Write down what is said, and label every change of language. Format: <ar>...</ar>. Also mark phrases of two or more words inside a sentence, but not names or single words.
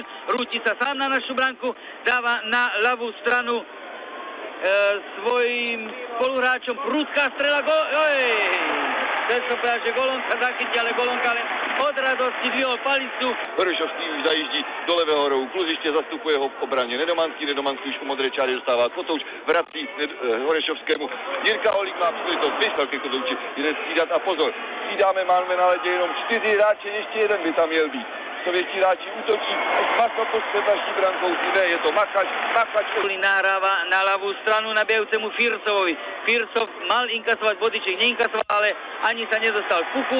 <sk>Rúti sa sám na našu branku. Dáva na ľavú stranu svojim spoluhráčom prudká strela. Chcel som povedať, že Golonka zachytí, ale Golonka len od radosti dvihol palicu.</sk> <cs>Horešovský už zajíždí do levého rohu. Kluzište zastupuje ho v obrane Nedomanský. Nedomanský už po modré čáre dostává Kotouč, vrací Horešovskému. Jirka Holík má příležitost vyslal ke Kotouči. Jde střídat a pozor. Střídáme, máme na ledě jenom 4 hráče, ještě jeden by tam měl být. Sovětští hráči útočí, Masopos před naší brankou, ne, je to Makač.</cs> <sk>Nahráva na ľavú stranu nabijajúcemu Firsovovi. Firsov mal inkasovať bodiček, neinkasoval, ale ani sa nedostal k puku.</sk>